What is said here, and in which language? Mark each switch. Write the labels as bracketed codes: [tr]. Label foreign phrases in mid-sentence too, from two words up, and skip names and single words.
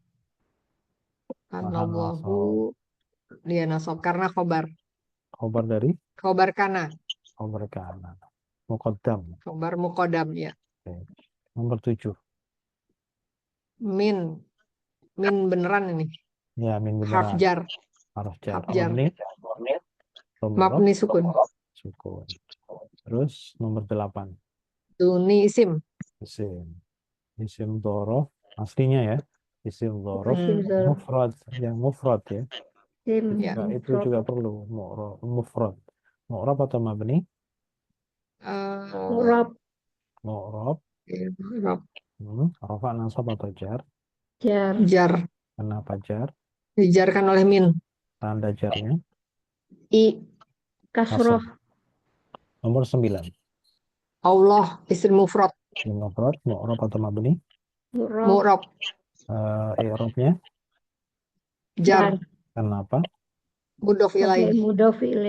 [id] Allahu dia nasab karena khobar. Khobar dari? [ar] خبر كان. خبر كان مقدم. خبر مقدم ya. [id] Oke. Nomor 7. Min. Min beneran ini. Ya, min Harf beneran. jar. [ar] حرف جر. حرف جر. [id] Mabni. [ar] مبني سكون. [id] Sukun. Terus nomor 8. [ar] دون اسم. اسم اسم ظرف. [id] Aslinya ya. [ar] اسم ظرف. اسم ظرف. [id] Mufrad. Yang mufrad ya. Sim. Ya. Nah, itu juga perlu. Mufrad. Mu'rab atau mabni? Murab. Mu'rab. [ar] رفع نصب [id] atau jar? Jar. Jar. Kenapa jar? Dijarkan oleh min. Tanda jarnya? I. Kasroh. Nomor 9. [ar] الله اسم مفرد. [id] Mufrad, mu'rab atau mabni? Murab. Mu'rab. I'rabnya? Jar. Kenapa? [ar] مضاف إليه. مضاف إليه.